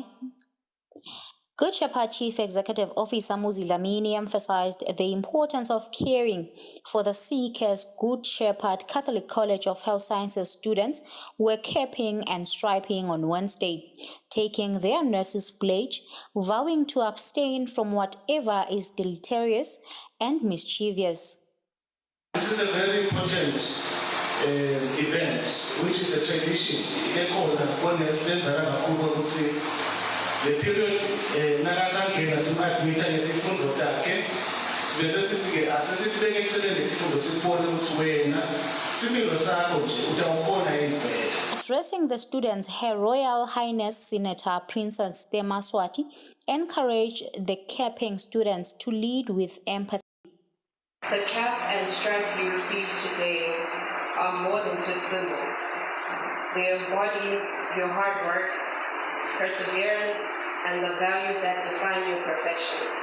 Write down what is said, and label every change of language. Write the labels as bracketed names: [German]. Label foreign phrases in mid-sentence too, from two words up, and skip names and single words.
[English] Good Shepherd Chief Executive Officer Muzi Dlamini emphasized the importance of caring for the sick as Good Shepherd Catholic College of Health Sciences students were capping and striping on Wednesday, taking their nurses' pledge, vowing to abstain from whatever is deleterious and mischievous. This is a very important event, which is a tradition. [Swati] The period nakasangena simadmita ngezifundo takhe sibese sithi-ke asesibeke eceleni izifundo sibone ukuthi wena isipilo sakho nje utawubona imvelo. [English] Addressing the students, Her Royal Highness Senator Princess Temaswati encouraged the capping students to lead with empathy. The cap and stripe you received today are more than just symbols. They embody your hard work, perseverance, and the values that define your profession.